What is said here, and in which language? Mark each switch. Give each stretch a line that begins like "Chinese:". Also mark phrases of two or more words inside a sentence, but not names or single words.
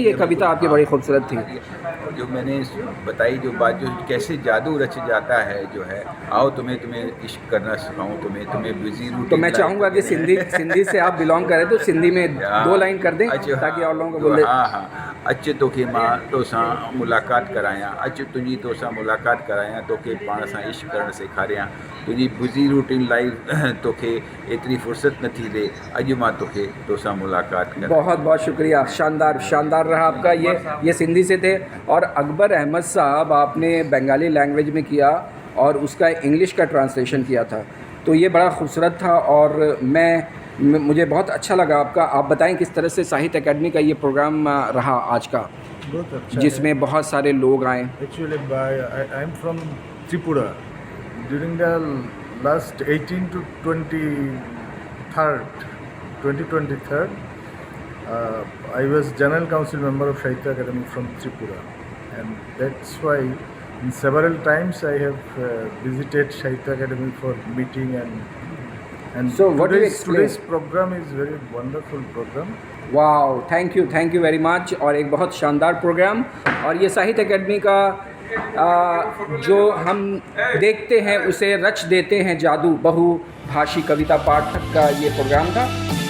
Hindi: ये कविता आपकी बड़ी खूबसूरत थी। जो मैंने बताई जो बात, जो कैसे जादू रच जाता है जो है, आओ तुम्हें इश्क करना सिखाऊं, तुम्हें
English: busy routine.
Hindi: तो मैं चाहूँगा कि सिंधी से आप बिलोंग करें तो सिंधी में 2 लाइन कर दें, ताकि और लोगों को बोले। हाँ,
Sindhi: अच तोखे मां तोसां मुलाक़ात करायां, अच तुंहिंजी तोसां मुलाक़ात करायां, तोखे पाण सां इश्क करणु सेखारियां, तुंहिंजी
English: busy routine life
Sindhi: तोखे एतिरी फुर्सत नथी ॾे, अॼु मां तोखे तोसां मुलाक़ात करां।
Hindi: बहुत बहुत शुक्रिया, शानदार रहा आपका। ये सिंधी से थे। और अकबर अहमद साहब आपने
English: Bengali language
Hindi: में किया और उसका इंग्लिश का ट्रांसलेशन किया था, तो ये बड़ा खूबसूरत था और मुझे बहुत अच्छा लगा आपका। आप बताएं किस तरह से साहित्य अकेडमी का ये प्रोग्राम रहा आज का, जिसमें बहुत सारे लोग आए।
English: Actually, I am from Tripura. During the last 18 to 2023, I was General Council member of Sahitya Academy from Tripura, and that's why in several times I have visited Sahitya Academy for meeting and So what do you explain? today's program is very wonderful program. Wow, thank you very much.
Hindi: और एक बहुत शानदार प्रोग्राम, और ये साहित्य अकेडमी का जो हम देखते हैं उसे रच देते हैं जादू, बहुभाषी कविता पाठक का ये प्रोग्राम था।